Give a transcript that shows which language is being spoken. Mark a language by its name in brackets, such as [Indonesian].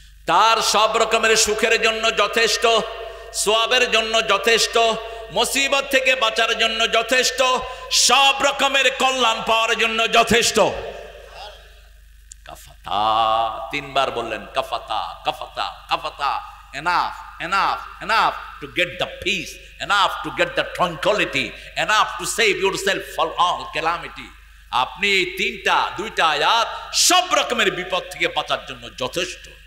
[Bangla] তার সব রকমের সুখের জন্য যথেষ্ট, সোয়াবের জন্য যথেষ্ট, মুসিবত থেকে বাঁচার জন্য যথেষ্ট, সব রকমের কল্যাণ পাওয়ার জন্য যথেষ্ট। কাফাতা, তিনবার বললেন কাফাতা কাফাতা কাফাতা। [English] Enough, enough, enough to get the peace, enough to get the tranquility, enough to save yourself from all calamity. [Bangla] আপনি এই দুইটা আয়াত সব রকমের বিপদ থেকে বাঁচার জন্য যথেষ্ট।